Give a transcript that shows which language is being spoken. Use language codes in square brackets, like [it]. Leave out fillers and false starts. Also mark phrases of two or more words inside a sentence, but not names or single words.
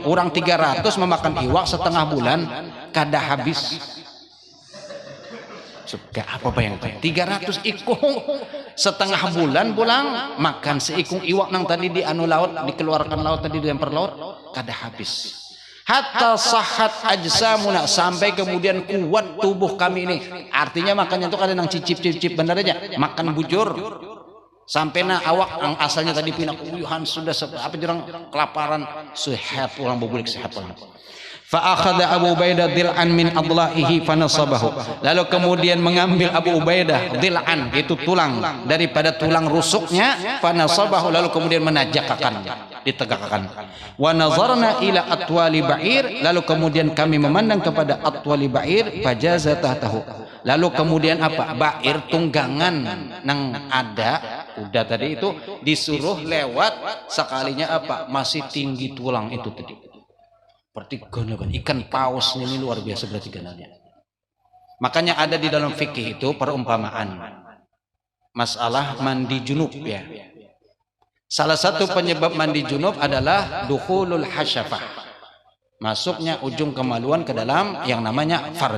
[bjn] Orang 300 memakan iwak setengah bulan kada habis. Suka apa bayangkan 300 ikung setengah bulan pulang makan seikung iwak nang tadi di anu laut, dikeluarkan laut tadi dilempar laut, kada habis. [ar] حتى صحت أجسامنا, [id] sampai kemudian kuat tubuh kami ini. [bjn] Artinya makannya itu kada nang cicip-cicip benar aja, makan bujur. Sampai na awak yang asalnya tadi pinak uyuhan sudah apa jurang kelaparan, sehat orang bubulik sehat orang. [ar] فأخذ أبو عبيدة ضلعا من أضلاعه فنصبه, [id] lalu kemudian mengambil Abu Ubaidah dil'an, itu tulang daripada tulang rusuknya, fanasabahu, lalu kemudian menajakakannya, ditegakkan. [ar] ونظرنا إلى أطول بعير, [bjn] lalu kemudian kami memandang kepada [ar] أطول بعير, فجاز تحته, [bjn] lalu kemudian apa, ba'ir tunggangan nang ada kuda tadi itu disuruh lewat, sekalinya apa, masih tinggi tulang itu tadi. Berarti ganalan ikan paus ini luar biasa berarti ganalnya. [id] Makanya ada di dalam fikih itu perumpamaan masalah mandi junub ya. Salah satu penyebab mandi junub adalah [ar] دخول الحشفة, [id] masuknya ujung kemaluan ke dalam yang namanya farj.